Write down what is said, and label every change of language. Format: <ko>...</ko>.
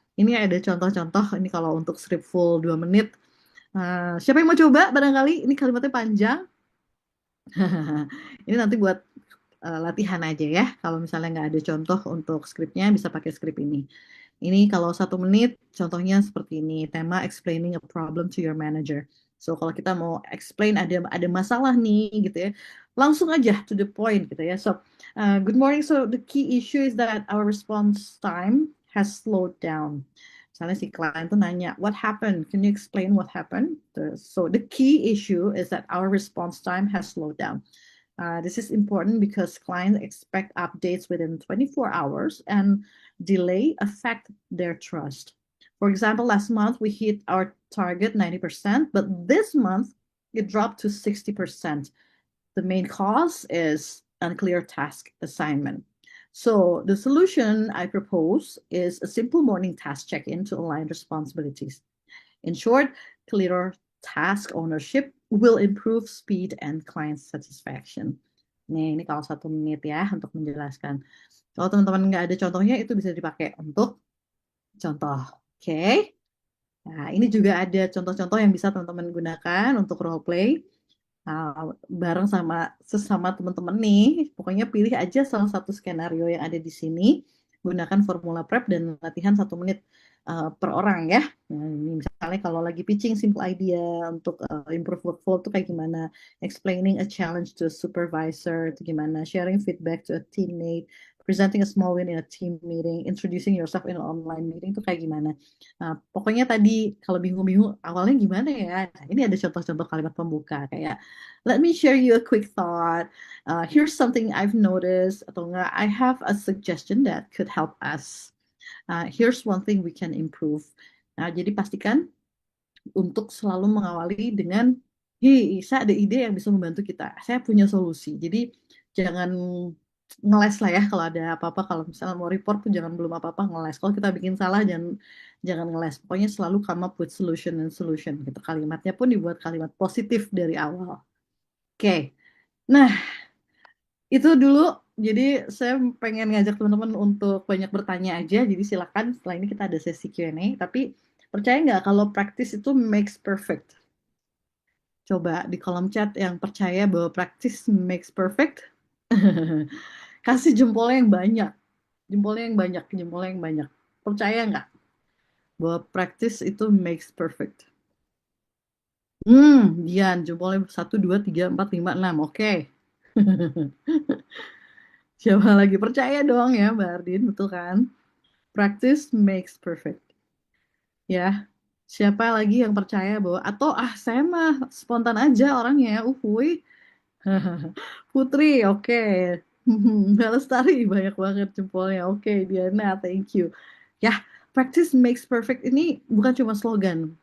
<id>Ini ada contoh-contoh, ini kalau untuk script full 2 menit. Siapa yang mau coba barangkali? Ini kalimatnya panjang. Ini nanti buat latihan aja ya. Kalau misalnya nggak ada contoh untuk skripnya, bisa pakai skrip ini. Ini kalau 1 menit, contohnya seperti ini. Tema</id> <en>explaining a problem to your manager.</en> <id>So kalau kita mau explain ada masalah nih gitu ya, langsung aja to the point gitu ya.</id> <en>So good morning. So the key issue is that our response time has slowed down.</en> <id>Misalnya si klien tuh nanya,</id> <en>what happened? Can you explain what happened? So the key issue is that our response time has slowed down. This is important because clients expect updates within 24 hours and delay affect their trust. For example, last month we hit our target 90%, but this month it dropped to 60%. The main cause is unclear task assignment. So the solution I propose is a simple morning task check-in to align responsibilities. In short, clearer task ownership will improve speed and client satisfaction.</en> <id>Nih, ini kalau 1 menit ya untuk menjelaskan. Kalau teman-teman nggak ada contohnya, itu bisa dipakai untuk contoh. Oke. Nah, ini juga ada contoh-contoh yang bisa teman-teman gunakan untuk role play. Bareng sama sesama teman-teman nih. Pokoknya pilih aja salah satu skenario yang ada di sini. Gunakan formula prep dan latihan 1 menit per orang ya. Nah, ini misalnya kalau lagi</id> <en>pitching simple idea</en> <id>untuk</id> <en>improve workflow</en> <id>itu kayak gimana,</id> <en>explaining a challenge to a supervisor</en> <id>itu gimana,</id> <en>sharing feedback to a teammate, presenting a small win in a team meeting, introducing yourself in an online meeting</en> <id>itu kayak gimana. Nah, pokoknya tadi kalau bingung-bingung awalnya gimana ya. Nah, ini ada contoh-contoh kalimat pembuka kayak</id> <en>let me share you a quick thought. Here's something I've noticed</en> <id>atau enggak</id> <en>I have a suggestion that could help us. Here's one thing we can improve.</en> <id>Nah, jadi pastikan untuk selalu mengawali dengan, hey, saya ada ide yang bisa membantu kita. Saya punya solusi. Jadi jangan ngeles lah ya kalau ada apa-apa. Kalau misalnya mau report pun jangan belum apa-apa ngeles. Kalau kita bikin salah jangan ngeles. Pokoknya selalu</id> <en>come up with solution and solution.</en> <id>Gitu. Kalimatnya pun dibuat kalimat positif dari awal. Oke. Nah, itu dulu. Jadi saya pengen ngajak teman-teman untuk banyak bertanya aja. Jadi silakan setelah ini kita ada sesi Q&A. Tapi percaya nggak kalau</id> <en>practice itu makes perfect?</en> <id>Coba di kolom chat yang percaya bahwa</id> <en>practice makes perfect.</en> <id>Kasih jempolnya yang banyak. Jempolnya yang banyak. Jempolnya yang banyak. Percaya nggak bahwa</id> <en>practice itu makes perfect?</en> <id>Dian, jempolnya 1, 2, 3, 4, 5, 6. Oke. Siapa lagi percaya dong ya Mbak Ardin, betul kan?</id> <en>Practice makes perfect.</en> <id>Ya, siapa lagi yang percaya bahwa atau saya mah spontan aja orangnya, uhuy. Putri, oke. Mbak Lestari, banyak banget jempolnya. Oke, Diana,</id> <en>thank you.</en> <id>Ya,</id> <en>practice makes perfect</en> <id>ini bukan cuma slogan.</id>